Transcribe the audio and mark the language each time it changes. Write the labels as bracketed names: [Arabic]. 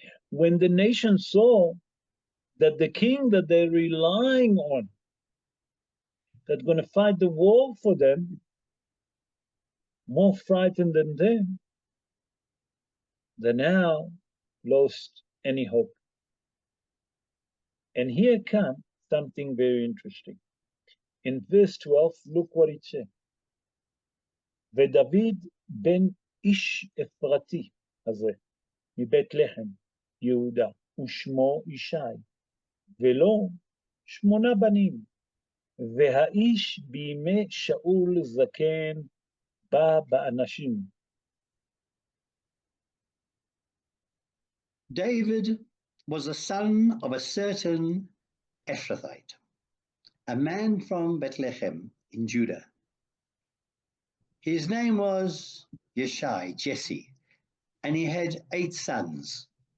[English] When the nation saw that the king that they're relying on, that's going to fight the war for them, more frightened than them, they now lost any hope. And here comes something very interesting. In verse 12, look what it says. [Hebrew] ודוד בן איש אפרתי הזה, מבית לחם, יהודה, ושמו ישי, ולו 8 בנים, והאיש בימי שאול זקן בא באנשים. [English] David was a son of a certain Ephrathite, a man from Bethlehem in Judah. His name was Yeshai, Jesse, and he had 8 sons.